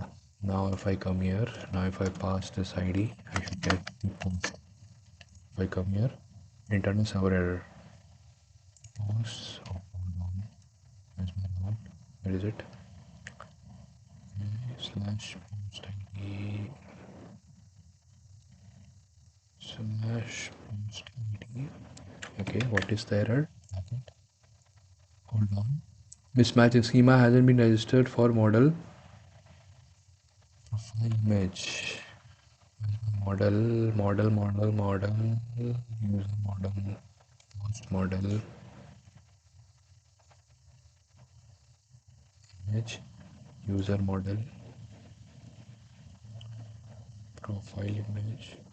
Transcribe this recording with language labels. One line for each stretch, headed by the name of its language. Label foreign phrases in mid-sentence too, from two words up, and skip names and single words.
English: Now if I come here, now if I pass this ID, I should get the post. If I come here, internal server error. Post. Oh, hold on. Where's my route? Where is it? Okay, slash post ID slash post ID. Okay, what is the error? Hold on. Mismatch in schema hasn't been registered for model profile image. model user model post model image user model profile image.